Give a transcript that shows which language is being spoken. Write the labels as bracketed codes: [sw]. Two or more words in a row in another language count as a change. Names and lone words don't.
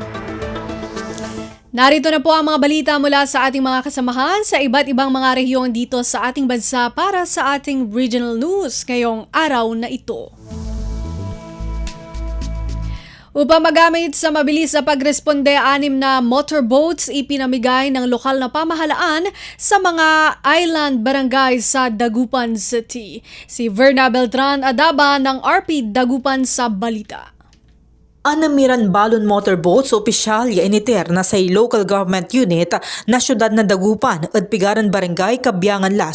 [tl] Narito na po ang mga balita mula sa ating mga kasamahan sa iba't ibang mga rehiyon dito sa ating bansa para sa ating regional news ngayong araw na ito. Upang magamit sa mabilis na pagresponde, 6 na motorboats ipinamigay ng lokal na pamahalaan sa mga island barangay sa Dagupan City. Si Verna Beltran Adaba ng RP Dagupan sa balita. [pag] Anamiran Balon Motorboats opisyal ya initer na sa [en] local government unit [pag] na syudad na Dagupan at Pigaran Barangay Kabyangan la